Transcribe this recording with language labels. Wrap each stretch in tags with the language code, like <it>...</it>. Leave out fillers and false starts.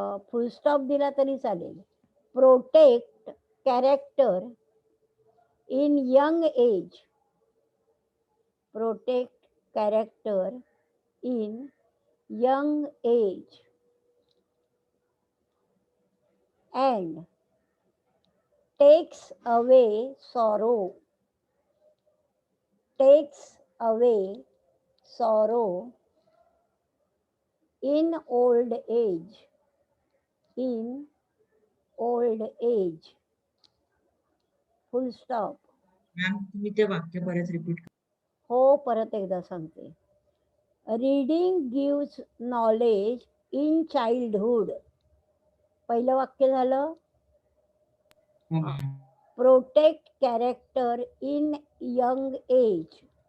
<mr>फुल stop दिला तरी चालेल.</mr> <en>Protect character in young age. Protect character in young age and takes away sorrow. Takes away sorrow in old age. In old age. Full stop.</en> <mr>Ma'am तुम्ही ते वाक्य परत repeat. हो, परत एकदा सांगते.</mr> <en>Reading gives knowledge in childhood.</en> <mr>पहिलं वाक्य झालं.</mr> <en>Protect character in young age.</en>